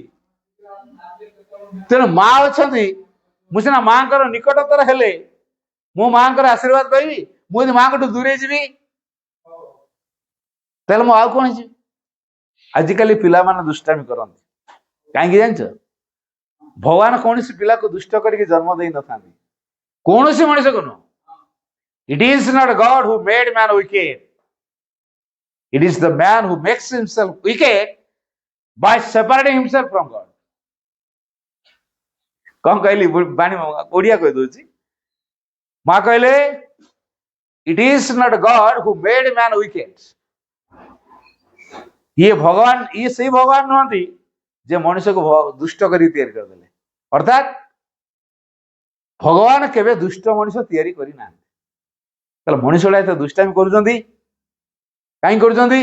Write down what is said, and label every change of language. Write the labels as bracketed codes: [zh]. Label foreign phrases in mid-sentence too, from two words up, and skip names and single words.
[or] ତେଣୁ ମା ଅଛନ୍ତି, ମୁଁ ସିନା ମାଙ୍କର ନିକଟତର ହେଲେ ମୁଁ ମାଙ୍କର ଆଶୀର୍ବାଦ ପାଇବି। ମୁଁ ଯଦି ମାଙ୍କଠୁ ଦୂରେଇ ଯିବି ତାହେଲେ ମୁଁ ଆଉ କଣ ଯିବି? ଆଜିକାଲି ପିଲାମାନେ ଦୁଷ୍ଟାମି କରନ୍ତି। କାହିଁକି ଜାଣିଛ? ଭଗବାନ କୌଣସି ପିଲାକୁ ଦୁଷ୍ଟ କରିକି ଜନ୍ମ ଦେଇନଥାନ୍ତି, କୌଣସି ମଣିଷକୁ ନୁହଁ। [en] It is not God who made man wicked. It is the man who makes himself wicked by separating himself from God. [or] କଣ କହିଲି? ବାଣୀ ଓଡିଆ କହିଦଉଛି। ମା କହିଲେ [en] it is not God who made man wicked. [or] ଇଏ ଭଗବାନ, ଇଏ ସେଇ ଭଗବାନ ନୁହନ୍ତି ଯେ ମଣିଷକୁ ଦୁଷ୍ଟ କରି ତିଆରି କରିଦେଲେ। ଅର୍ଥାତ୍ ଭଗବାନ କେବେ ଦୁଷ୍ଟ ମଣିଷ ତିଆରି କରିନାହାନ୍ତି। ତାହେଲେ ମଣିଷ ଗୁଡା ଏତେ ଦୁଷ୍ଟାମି କରୁଛନ୍ତି କାହିଁକି କରୁଛନ୍ତି?